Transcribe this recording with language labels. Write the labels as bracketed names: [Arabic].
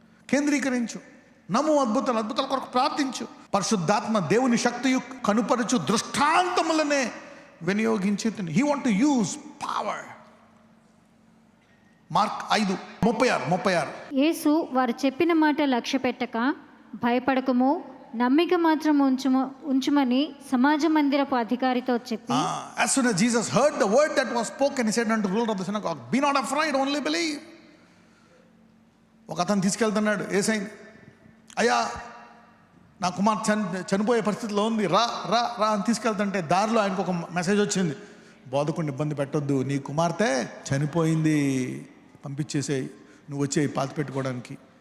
[Telugu] కేంద్రీకరించు, నమ్ము, అద్భుతాల కొరకు ప్రార్థించు. పరిశుద్ధాత్మ దేవుని శక్తియు కనుపరచు దృష్టాంతములనే వినియోగించి [English] He want to use power. [Telugu] Mark 5:36. యేసు వారు చెప్పిన మాట లక్ష్య పెట్టక, భయపడకము, నమ్మిక మాత్రం ఉంచుమని సమాజ మందిరపు అధికారితో చెప్పి, [English] As soon as Jesus heard the word that was spoken, he said unto the ruler of the synagogue, be not afraid, only believe. [Telugu] ఒక అతను తీసుకెళ్తున్నాడు యేసయ్యని. అయ్యా, నా కుమార్తె చనిపోయే పరిస్థితిలో ఉంది, రా రా రా అని తీసుకెళ్తుంటే దారిలో ఆయనకు ఒక మెసేజ్ వచ్చింది, బోధకుడిని ఇబ్బంది పెట్టొద్దు, నీ కుమార్తె చనిపోయింది, పంపించేసేయి, నువ్వు వచ్చేయి పాతి పెట్టుకోవడానికి.